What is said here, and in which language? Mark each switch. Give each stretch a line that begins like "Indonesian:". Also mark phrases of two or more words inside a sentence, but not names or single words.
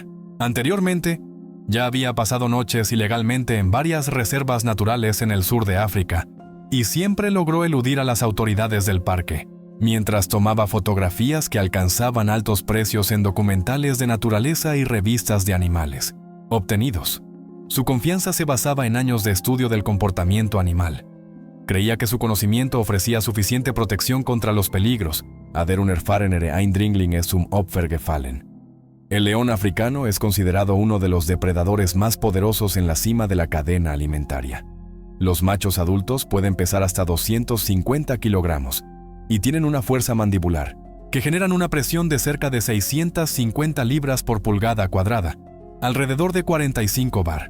Spanish: Anteriormente, ya había pasado noches ilegalmente en varias reservas naturales en el sur de África, y siempre logró eludir a las autoridades del parque, mientras tomaba fotografías que alcanzaban altos precios en documentales de naturaleza y revistas de animales. Obtenidos. Su confianza se basaba en años de estudio del comportamiento animal. Creía que su conocimiento ofrecía suficiente protección contra los peligros.
German: Der unerfahrene Eindringling ist zum Opfer gefallen.
Spanish: El león africano es considerado uno de los depredadores más poderosos en la cima de la cadena alimentaria. Los machos adultos pueden pesar hasta 250 kilogramos y tienen una fuerza mandibular, que generan una presión de cerca de 650 libras por pulgada cuadrada, alrededor de 45 bar.